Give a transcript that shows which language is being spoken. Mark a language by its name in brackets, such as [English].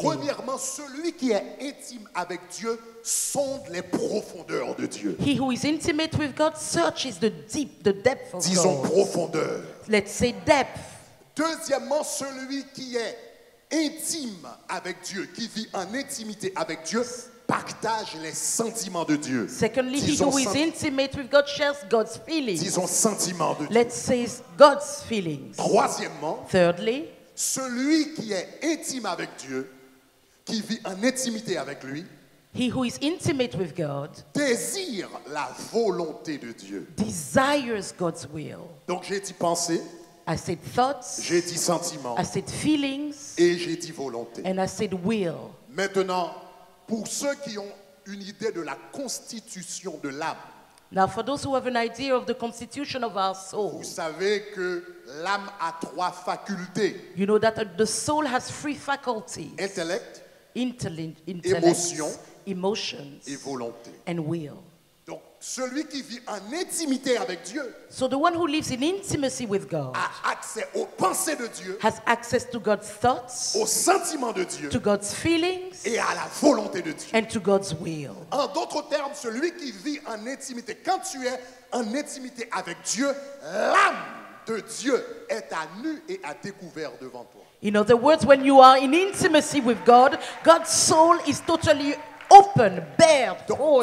[French] Premièrement, celui qui est intime avec Dieu sonde les profondeurs de Dieu. [English] He who is intimate with God searches the depth of [French] Disons [English] God. [French] profondeur. [English] Let's say depth. [French] Deuxièmement, celui qui est intime avec Dieu, qui vit en intimité avec Dieu, partage les sentiments de Dieu. [English] Secondly, he [French] Disons [English] who is intimate with God shares God's feelings. [French] Disons sentiments de Dieu. [English] Let's say God's feelings. [French] Troisièmement, [English] Thirdly, [French] celui qui est intime avec Dieu, qui vit en intimité avec lui, [English] he who is intimate with God [French] désire la volonté de Dieu. [English] desires God's will. [French] Donc j'ai dit pensée, [English] I said thoughts, [French] j'ai dit sentiment [English] I said feelings, [French] et j'ai dit volonté. [English] and I said will. [French] Maintenant, pour ceux qui ont une idée de la constitution de l'âme, [English] Now, for those who have an idea of the constitution of our [French] vous [English] soul, [French] savez que l'âme a 3 facultés. [English] you know that the soul has 3 faculties: [French] Intellect [English] intellect, [French] Émotion. [English] emotions, [French] et volonté. [English] and will. [French] Donc, celui qui vit en intimité avec Dieu [English] So the one who lives in intimacy with God [French] a accès aux pensées de Dieu, [English] has access to God's thoughts, [French] aux sentiments de Dieu [English] to God's feelings, [French] et à la volonté de Dieu. [English] and to God's will. [French] En d'autres termes, celui qui vit en intimité, quand tu es en intimité avec Dieu, l'âme de Dieu est à nu et à découvert devant toi. [English] In other words, when you are in intimacy with God, God's soul is totally open, bare for